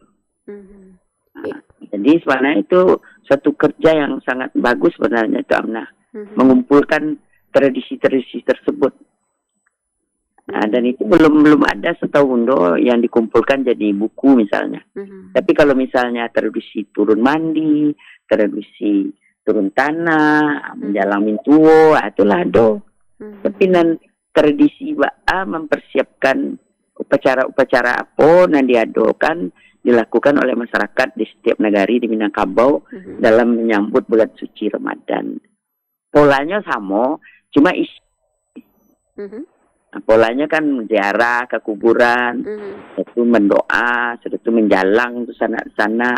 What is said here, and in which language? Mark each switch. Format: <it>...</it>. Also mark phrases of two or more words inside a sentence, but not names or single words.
<id>Jadi sebenarnya itu satu kerja yang sangat bagus sebenarnya itu Amnah, mengumpulkan tradisi-tradisi tersebut. Dan itu belum ada setahu Bundo yang dikumpulkan jadi buku misalnya. Tapi kalau misalnya tradisi turun mandi, tradisi turun tanah,</id> <min>menjalang mintuo,</min> <id>itulah do. Tapi tradisi mempersiapkan upacara-upacara apa yang diadokan dilakukan oleh masyarakat di setiap negari di Minangkabau dalam menyambut bulan suci Ramadan. Polanya sama, cuma polanya kan ziarah ke kuburan, itu mendoa, sudah itu menjalang ke sana-sana.</id>